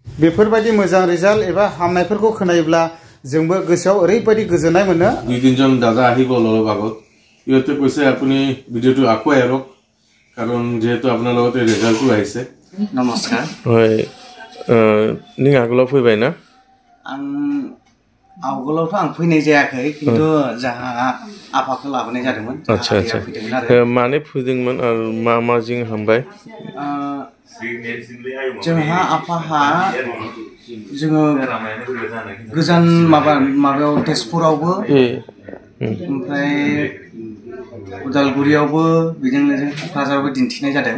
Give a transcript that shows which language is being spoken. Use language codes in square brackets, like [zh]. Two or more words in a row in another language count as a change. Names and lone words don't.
[brx] बेफोरबायदि मोजां रिजाल्ट एबा हामनायफोरखौ खोनायोब्ला जोंबो गोसोआव ओरैबायदि गोजोननाय मोनो। [as] দুই তিনজন দাদা আহিব অলপ আগত ইহঁতে কৈছে আপুনি ভিডিঅ'টো আকৌ এৰক কাৰণ যেহেতু আপোনাৰ লগতে ৰিজাল্টটো আহিছে। নমস্কাৰ। [brx] হয় नों आगोलाव फैबाय ना? आं आवगोलावथ' आं फैनाय जायाखै किन्तु जाहा आफाखौ लाबोनाय जादोंमोन। [hi] आच्छा आच्छा [brx] माने फैदोंमोन आरो मा मा जिं हामबाय? जोंहा आफाहा जोङो गोजान माबायाव तेजपुरावबो ओमफ्राय उदालगुरियावबो बेजों लोगोसे क'क्राझारावबो दिन्थिनाय जादों।